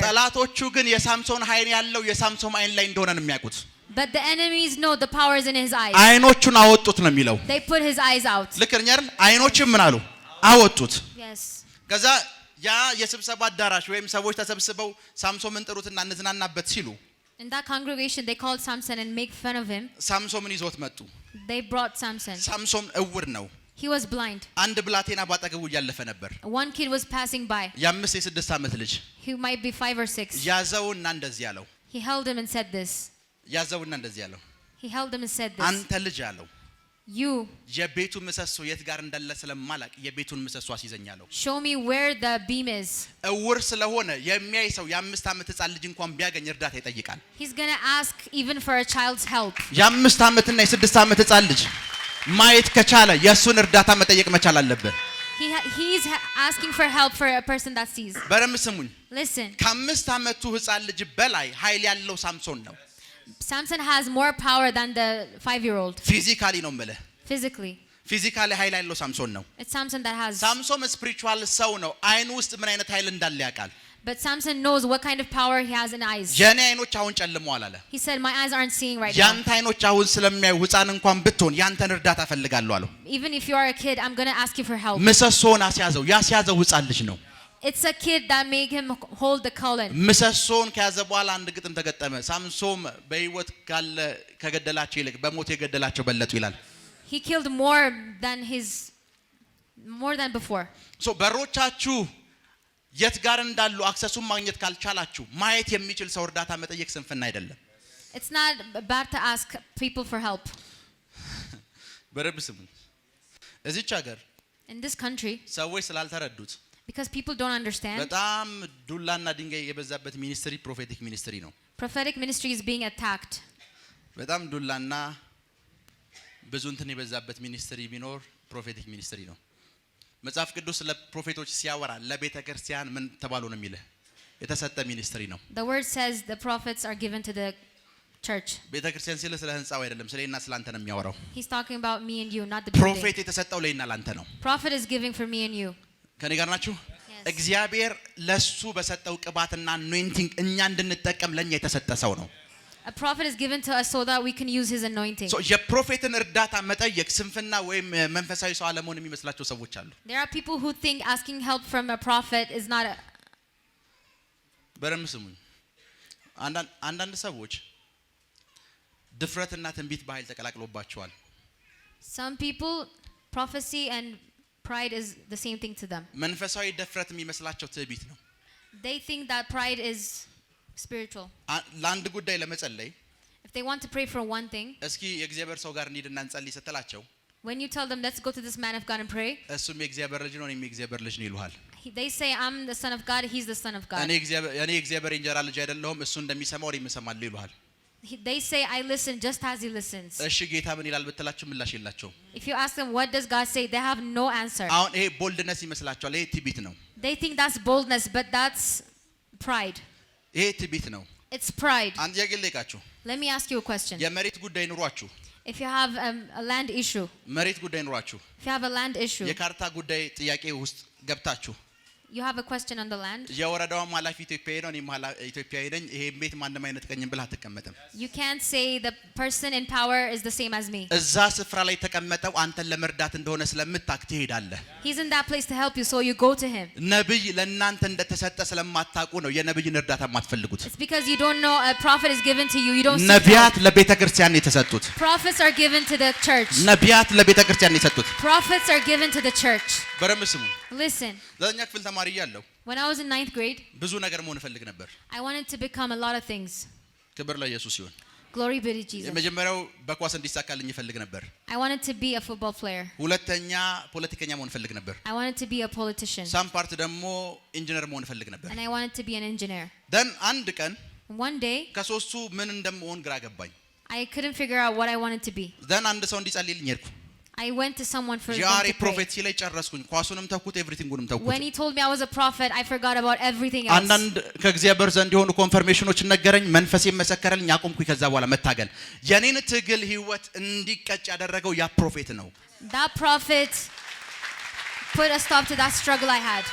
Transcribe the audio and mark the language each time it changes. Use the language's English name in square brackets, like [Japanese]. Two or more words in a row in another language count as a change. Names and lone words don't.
[Amharic] ጠላቶቹ ግን የሳምሶን ኃይል ያለው የሳምሶን አይን ላይ እንደሆነ ነው የሚያውቁት። [English] But the enemies know the power is in his eyes. [Amharic] አይኖቹን አወጡት ነው የሚለው። [English] They put his eyes out. [Amharic] ልክ ነኝ አይደል? አይኖቹን ምን አሉ? አወጡት። [English] Yes. [Amharic] ከዛ ያ የስብሰባ አዳራሽ ወይም ሰዎች ተሰብስበው ሳምሶንን ጥሩትና እንዝናናበት ሲሉ [English] In that congregation, they called Samson and make fun of him. [Amharic] ሳምሶንን ይዞት መጡ። [English] They brought Samson. [Amharic] ሳምሶን እውር ነው። [English] He was blind. [Amharic] አንድ ብላቴና ባጠገቡ እያለፈ ነበር። [English] One kid was passing by. [Amharic] የአምስት የስድስት ዓመት ልጅ [English] He might be 5 or 6. [Amharic] ያዘውና እንደዚህ ያለው። [English] He held him and said this. [Amharic] ያዘውና እንደዚህ ያለው። [English] He held him and said this. [Amharic] አንተ ልጅ አለው። [English] You [Amharic] የቤቱ ምሰሶ የት ጋር እንዳለ ስለማላቅ የቤቱን ምሰሶ አስይዘኛለሁ። [English] show me where the beam is. [Amharic] እውር ስለሆነ የሚያይ ሰው የአምስት ዓመት ሕፃን ልጅ እንኳን ቢያገኝ እርዳታ ይጠይቃል። [English] He's going to ask even for a child's help. [Amharic] የአምስት ዓመትና የስድስት ዓመት ሕፃን ልጅ ማየት ከቻለ የእሱን እርዳታ መጠየቅ መቻል አለበት። [English] He's asking for help for a person that sees. [Amharic] በደንብ ስሙኝ። [English] Listen, [Amharic] ከአምስት ዓመቱ ሕፃን ልጅ በላይ ኃይል ያለው ሳምሶን ነው። [English] Samson has more power than the 5-year-old. [Amharic] ፊዚካሊ ነው የምልህ። [English] Physically, [Amharic] ፊዚካሊ ኃይል ያለው ሳምሶን ነው። [English] it's Samson that has. [Amharic] ሳምሶን ስፒሪቹዋል ሰው ነው። አይኑ ውስጥ ምን አይነት ኃይል እንዳለ ያውቃል። [English] But Samson knows what kind of power he has in eyes. [Amharic] የኔ አይኖች አሁን ጨልመዋል አለ። [English] He said, my eyes aren't seeing right now. [Amharic] ያንተ አይኖች አሁን ስለሚያዩ ሕፃን እንኳን ብትሆን ያንተን እርዳታ ፈልጋለሁ አለው። [English] Even if you are a kid, I'm going to ask you for help. [Amharic] ምሰሶን አስያዘው። ያስያዘው ሕፃን ልጅ ነው። [English] It's a kid that made him hold the collar. [Amharic] ምሰሶን ከያዘ በኋላ አንድ ግጥም ተገጠመ። ሳምሶን በህይወት ካለ ከገደላቸው ይልቅ በሞት የገደላቸው በለጡ ይላል። [English] He killed more than before. [Amharic] ሶ በሮቻችሁ የት ጋር እንዳሉ አክሰሱን ማግኘት ካልቻላችሁ ማየት የሚችል ሰው እርዳታ መጠየቅ ስንፍና አይደለም። [English] It's not bad to ask people for help. [Amharic] በረብ ስሙ። እዚች ሀገር [English] In this country, [Amharic] ሰዎች ስላልተረዱት [English] because people don't understand, [Amharic] በጣም ዱላና ድንጋይ የበዛበት ሚኒስትሪ [English] prophetic ministry [Amharic] ነው። [English] prophetic ministry is being attacked. [Amharic] በጣም ዱላና ብዙ እንትን የበዛበት ሚኒስትሪ ቢኖር [English] prophetic ministry [Amharic] ነው። መጽሐፍ ቅዱስ ለፕሮፌቶች ሲያወራ ለቤተ ክርስቲያን ምን ተባሉ ነው የሚለው? የተሰጠ ሚኒስትሪ ነው። [English] The word says the prophets are given to the church. [Amharic] ቤተ ክርስቲያን ሲል ስለ ህንጻው አይደለም፣ ስለና ስላንተ ነው የሚያወራው። [English] He's talking about me and you, not the building. [Amharic] ፕሮፌት የተሰጠው ለና ላንተ ነው። [English] Prophet is giving for me and you. [Amharic] ከኔ ጋር ናችሁ? [English] Yes. [Amharic] እግዚአብሔር ለሱ በሰጠው ቅባትና anointing እኛ እንድንጠቀም ለኛ የተሰጠ ሰው ነው። [English] A prophet is given to us so that we can use his anointing. [Amharic] ሶ የፕሮፌትን እርዳታ መጠየቅ ስንፍና ወይም መንፈሳዊ ሰው አለመሆን የሚመስላቸው ሰዎች አሉ። [English] There are people who think asking help from a prophet is not a... [Amharic] በረም ስሙኝ። አንዳንድ ሰዎች ድፍረትና ትንቢት በኃይል ተቀላቅሎባቸዋል። [English] Some people, prophecy and pride is the same thing to them. [Amharic] መንፈሳዊ ድፍረት የሚመስላቸው ትዕቢት ነው። [English] They think that pride is spiritual. [Amharic] ለአንድ ጉዳይ ለመጸለይ [English] If they want to pray for one thing, [Amharic] እስኪ የእግዚአብሔር ሰው ጋር እንሂድና እንጸልይ ስትላቸው [English] When you tell them, let's go to this man of God and pray, [Amharic] እሱም የእግዚአብሔር ልጅ ነው እኔም የእግዚአብሔር ልጅ ነው ይሉሃል። [English] they say, I'm the son of God, he's the son of God. [Amharic] እኔ የእግዚአብሔር እንጀራ ልጅ አይደለሁም እሱ እንደሚሰማው እኔም እሰማለሁ ይሉሃል። [English] They say, I listen just as he listens. [Amharic] እሺ ጌታ ምን ይላል ብትላችሁ ምላሽ የላቸውም። [English] If you ask them, what does God say, they have no answer. [Amharic] አሁን ይሄ ቦልድነስ ይመስላችኋል? ይሄ ትዕቢት ነው። [English] They think that's boldness, but that's pride. [Amharic] ይሄ ትዕቢት ነው። [English] It's pride. [Amharic] አንድ ጥያቄ ልጠይቃችሁ። [English] Let me ask you a question. [Amharic] የመሬት ጉዳይ ኑሯችሁ [English] If you have a land issue, [Amharic] መሬት ጉዳይ ኑሯችሁ [English] if you have a land issue, [Amharic] የካርታ ጉዳይ ጥያቄ ውስጥ ገብታችሁ [English] you have a question on the land, [Amharic] የወረዳው ኃላፊ ኢትዮጵያዊ ነው እኔም ኢትዮጵያዊ ነኝ ይሄ ቤት ማንንም አይነጥቀኝም ብለህ አትቀመጥም። [English] you can't say the person in power is the same as me. [Amharic] እዛ ስፍራ ላይ ተቀመጠው አንተን ለመርዳት እንደሆነ ስለምታክ ትሄዳለህ። [English] He's in that place to help you, so you go to him. [Amharic] ነብይ ለእናንተ እንደተሰጠ ስለማታውቁ ነው የነብይን እርዳታ የማትፈልጉት። [English] It's because you don't know a prophet is given to you. You don't see [Amharic] ነቢያት ለቤተክርስቲያን የተሰጡት። [English] Prophets are given to the church. [Amharic] ነቢያት ለቤተክርስቲያን የተሰጡት። [English] Prophets are given to the church. [Amharic] በደምብ ስሙ። [English] Listen. [Amharic] ዘጠነኛ ክፍል ተማሪ እያለሁ [English] When I was in 9th grade, [Amharic] ብዙ ነገር መሆን እፈልግ ነበር። [English] I wanted to become a lot of things. [Amharic] ክብር ለኢየሱስ ይሁን። [English] Glory be to Jesus. [Amharic] የመጀመሪያው በኳስ እንዲሳካልኝ እፈልግ ነበር። [English] I wanted to be a football player. [Amharic] ሁለተኛ ፖለቲከኛ መሆን እፈልግ ነበር። [English] I wanted to be a politician. some part [Amharic] ደግሞ ኢንጂነር መሆን እፈልግ ነበር። [English] And I wanted to be an engineer. [Amharic] ደን አንድ ቀን [English] One day, [Amharic] ከሶስቱ ምን እንደምሆን ግራ ገባኝ። [English] I couldn't figure out what I wanted to be. [Amharic] ደን አንድ ሰው እንዲጸልይልኝ ሄድኩ። [English] I went to someone for them ጃሪ to pray. [Amharic] ፕሮፌት ሲለኝ ጨረስኩኝ። ኳሱንም ተኩት ኤቭሪቲንጉንም ተኩት። [English] When he told me I was a prophet, I forgot about everything else. [Amharic] አንዳንድ ከእግዚአብሔር ዘንድ የሆኑ ኮንፈርሜሽኖች ነገረኝ። መንፈሴ መሰከረልኝ። አቆምኩኝ። ከዛ በኋላ መታገል የኔን ትግል ህይወት እንዲቀጭ ያደረገው ያ ፕሮፌት ነው። [English] That prophet put a stop to that struggle I had.